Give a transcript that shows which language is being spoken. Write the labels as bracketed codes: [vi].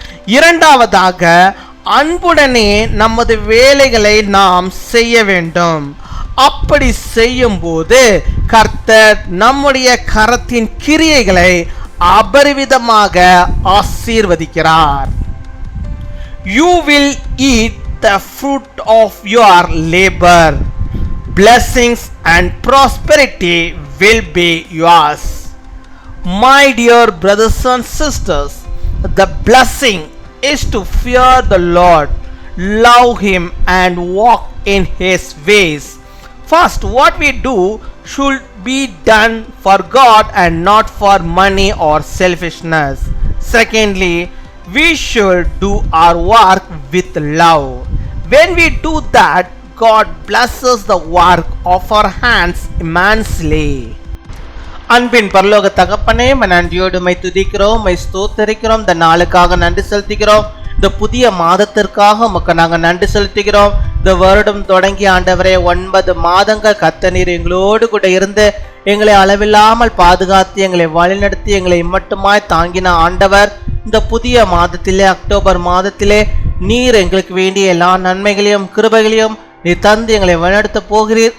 [ta] இரண்டாவதாக, அன்புடனே நமது வேலைகளை நாம் செய்ய வேண்டும். அப்படி செய்யும் போது கர்த்தர் நம்முடைய கரத்தின் கிரியைகளை அபரிவிதமாக ஆசீர்வதிக்கிறார். [en] You will eat the fruit of your labor. Blessings and prosperity will be yours. My dear brothers and sisters, the blessing is to fear the Lord, love Him and walk in His ways. First, what we do should be done for God and not for money or selfishness. Secondly, we should do our work with love. When we do that, God blesses the work of our hands immensely. [ta] அன்பின் பரலோக தகப்பனே, நன்றியோடு my துதிக்கிறோம், my ஸ்தோத்தரிக்கிறோம். இந்த நாளுக்காக நன்றி செலுத்துகிறோம். இந்த புதிய மாதத்திற்காக உமக்கு நாங்கள் நன்றி செலுத்துகிறோம். இந்த வருடம் தொடங்கி ஆண்டவரே 9 மாதங்கள் கர்த்தர் நீர் எங்களோடு கூட இருந்து எங்களை அளவில்லாமல் பாதுகாத்து எங்களை வழிநடத்தி எங்களை மட்டுமாய் தாங்கின ஆண்டவர், இந்த புதிய மாதத்திலே அக்டோபர் மாதத்திலே நீர் எங்களுக்கு வேண்டிய எல்லா நன்மைகளையும் கிருபைகளையும் நீர் தந்து எங்களை வழிநடத்த போகிறீர்.